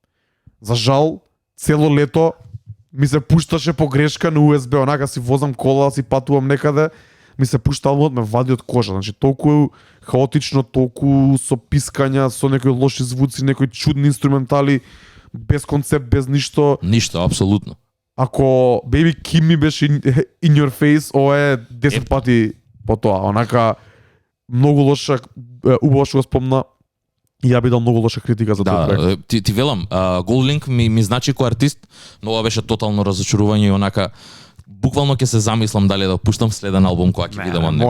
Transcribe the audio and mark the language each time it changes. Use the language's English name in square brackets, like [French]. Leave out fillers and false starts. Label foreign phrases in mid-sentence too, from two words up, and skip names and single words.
[Macedonian] За жал, цело лето ми се пушташе погрешка на USB, онака си возам кола, си патувам некаде, ми се пушта албумот, ме вади од кожа. Значи толку хаотично, толку со пискања, со некои лоши звуци, некои чудни инструментали, без концепт, без ништо. Ништо, апсолутно. Ако Baby Kim ми беше [English] in your face, [Macedonian] ова е 10 пати по тоа. Онака многу лоша, убаво што го спомна, и ја би дал многу лоша критика за тој проект. Ти велам, Goldlink ми значи кој артист, но ова беше тотално разочарување и онака буквално ќе се замислам дали да пуштам следен албум кога ќе видам од него.